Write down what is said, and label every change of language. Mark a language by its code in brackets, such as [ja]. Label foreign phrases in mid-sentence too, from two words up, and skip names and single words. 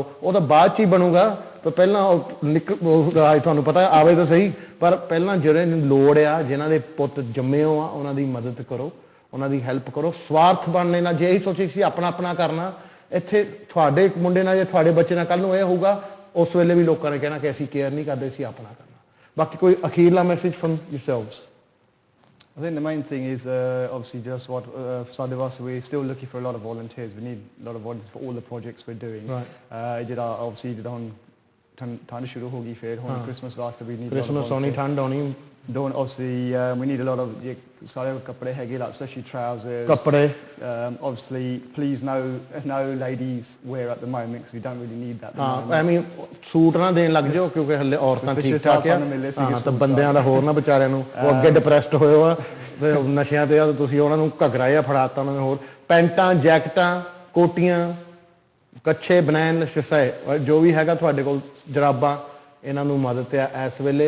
[pa] ਉਹ ਤਾਂ ਬਾਅਦ 'ਚ ਹੀ ਬਣੂਗਾ, ਤਾਂ ਪਹਿਲਾਂ ਉਹ ਰਾਜ ਤੁਹਾਨੂੰ ਪਤਾ ਆਵੇ ਤਾਂ ਸਹੀ, ਪਰ ਪਹਿਲਾਂ ਜਿਹੜੇ ਲੋੜ ਆ, ਜਿਨ੍ਹਾਂ ਦੇ ਪੁੱਤ ਜੰਮੇ ਹੋ ਆ, ਉਹਨਾਂ ਦੀ ਮਦਦ ਕਰੋ, ਉਹਨਾਂ ਦੀ ਹੈਲਪ ਕਰੋ। ਸਵਾਰਥ ਬਣਨੇ ਨਾਲ ਜੇ ਇਹੀ ਸੋਚੇ ਸੀ ਆਪਣਾ ਕਰਨਾ, ਇੱਥੇ ਤੁਹਾਡੇ ਮੁੰਡੇ ਨਾਲ ਜਾਂ ਤੁਹਾਡੇ ਬੱਚੇ ਨਾਲ ਕੱਲ੍ਹ ਨੂੰ ਇਹ ਹੋਊਗਾ, ਉਸ ਵੇਲੇ ਵੀ ਲੋਕਾਂ ਨੇ ਕਹਿਣਾ ਕਿ ਅਸੀਂ ਕੇਅਰ ਨਹੀਂ ਕਰਦੇ, ਅਸੀਂ ਆਪਣਾ ਕਰਨਾ। ਬਾਕੀ ਕੋਈ ਅਖੀਰਲਾ ਮੈਸੇਜ [en] from yourselves? I think the main thing is obviously just what S.W.A.T, we're still looking for a lot of volunteers. We need a lot of volunteers for all the projects we're doing. Right. [pa] ਜਿਹੜਾ obviously ਜਦੋਂ ਹੁਣ ਠੰਡ ਸ਼ੁਰੂ ਹੋ ਗਈ, ਫਿਰ ਹੁਣ ਕ੍ਰਿਸਮਸ ਵਾਸਤੇ [en] we need [pa] ਕ੍ਰਿਸਮਸ ਆਉਣੀ, ਠੰਡ ਆਉਣੀ। [en] Don't obviously we need a lot of [pa] ਸਾਰੇ ਕੱਪੜੇ ਹੈਗੇ, [en] like especially trousers. [pa] ਕੱਪੜੇ [en] obviously please no ladies wear at the moment because we don't really need that. I mean [pa] ਸੂਟ ਨਾ ਦੇਣ ਲੱਗ ਜਾਓ ਕਿਉਂਕਿ ਹਲੇ ਔਰਤਾਂ ਠੀਕ ਠਾਕ ਆ, ਹਾਂ ਤਾਂ ਬੰਦਿਆਂ ਦਾ ਹੋਰ ਨਾ ਵਿਚਾਰਿਆਂ ਨੂੰ ਉਹ ਅੱਗੇ ਡਿਪਰੈਸਡ ਹੋਏ ਹੋ ਆ ਤੇ ਨਸ਼ਿਆਂ ਤੇ ਆ, ਤੁਸੀਂ ਉਹਨਾਂ ਨੂੰ ਘੱਗਰਾ ਜਿਹਾ ਫੜਾਤਾ ਉਹਨਾਂ ਨੇ। ਹੋਰ ਪੈਂਟਾਂ, ਜੈਕਟਾਂ, ਕੋਟੀਆਂ, ਕੱਛੇ, ਬਨੈਨ, ਸ਼ਿਸਾਏ ਜੋ ਵੀ ਹੈਗਾ ਤੁਹਾਡੇ ਕੋਲ, ਜਰਾਬਾਂ, ਇਹਨਾਂ ਨੂੰ ਮਦਦ ਆ ਇਸ ਵੇਲੇ।